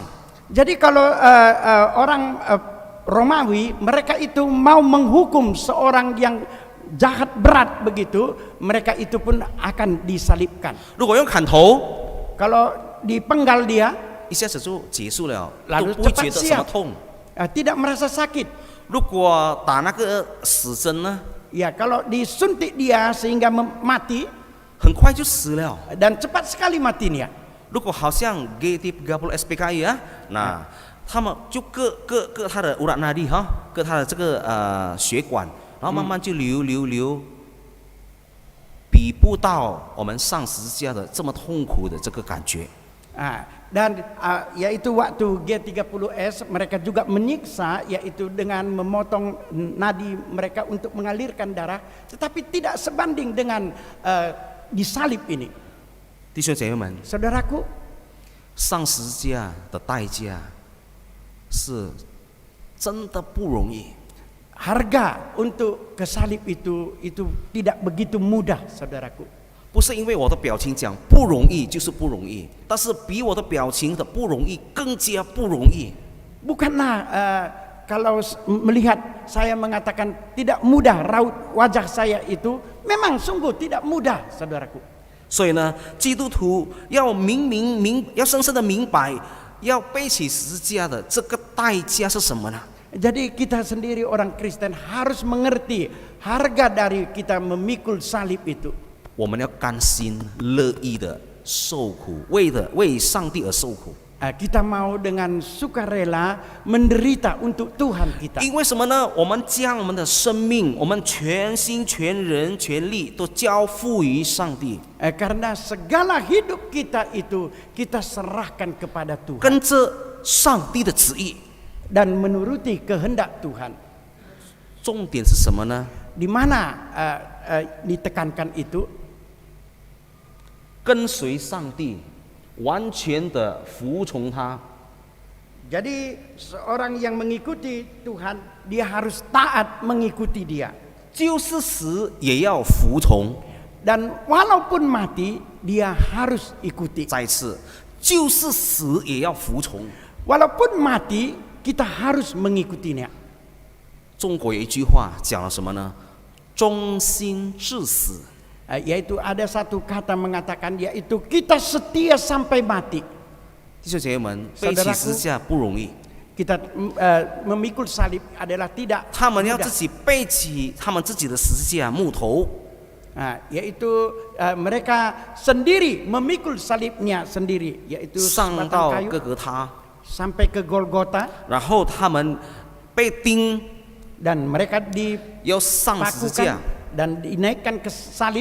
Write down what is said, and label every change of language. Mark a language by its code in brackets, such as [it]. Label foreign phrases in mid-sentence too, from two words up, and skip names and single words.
[id] Jadi kalau orang Romawi, mereka itu mau menghukum seorang yang jahat berat begitu, mereka itu pun akan disalibkan. [zh] 如果用砍头， [id] Kalau dipenggal dia, [zh] 一下子就结束了，都 [id] lalu [zh] 不会 [id] cepat [zh] 觉得什么 [id] siap, [zh] 痛。 [id] tidak merasa sakit. [zh] 如果打那个死针呢， [id] Ya, kalau disuntik dia sehingga mati [zh] 很快就死了。 [id] dan cepat sekali matinya. [zh] 如果好像 GT30 SPKI 啊，那他们就割他的 [id] urat nadi [zh] 哈，割他的这个血管，然后慢慢就流，比不到我们上十字架的这么痛苦的这个感觉。 [id] Dan yaitu waktu G30S mereka juga menyiksa, yaitu dengan memotong nadi mereka untuk mengalirkan darah, tetapi tidak sebanding dengan disalib ini. [zh] 弟兄姐妹们， [id] Saudaraku, [zh] 上十字架的代价是真的不容易。 [id] harga untuk ke salib itu tidak begitu mudah, saudaraku. [zh] 不是因为我的表情讲不容易就是不容易，但是比我的表情的不容易更加不容易。 [id] Bukanlah kalau melihat saya mengatakan tidak mudah, raut wajah saya itu memang sungguh tidak mudah, saudaraku. [zh] 所以呢，基督徒要要深深的明白，要背起十字架的这个代价是什么呢？ [id] Jadi kita sendiri orang Kristen harus mengerti harga dari kita memikul salib itu. [zh] 我们要甘心乐意的受苦，为上帝而受苦。 [id] Kita mau dengan sukarela menderita untuk Tuhan kita. [zh] 因为什么呢？我们将我们的生命，我们全心全人全力都交付于上帝， [id] Karena segala hidup kita itu kita serahkan kepada Tuhan [zh] 跟着上帝的旨意。 [id] dan menuruti kehendak Tuhan. [zh] 重点是什么呢？ [id] Di mana ditekankan itu? [zh] 跟随上帝，完全的服从他。 [id] Jadi seorang yang mengikuti Tuhan, dia harus taat mengikuti Dia. [zh] 就是死也要服从。 [id] Dan walaupun mati, dia harus ikuti. [zh] 再次，就是死也要服从。 [id] Walaupun mati, kita harus mengikutinya. [zh] 中国有一句话讲了什么呢？忠心至死。 [id] Yaitu ada satu kata mengatakan, yaitu kita setia sampai mati. [zh] 弟兄姐妹们，背起十字架不容易。 [id] Kita memikul salib adalah tidak [zh] 他们要 [id] mudah. [zh] 自己背起他们自己的十字架木头， [id] Yaitu mereka sendiri memikul salibnya sendiri, yaitu [zh] 上 [id] sebatang [zh] 到 [id] kayu [zh] 各个他， [id] sampai ke Golgota, [zh] 然后他们被钉， [id] dan mereka [zh] 要上十字架， [id] dipakukan dan dinaikkan ke salib,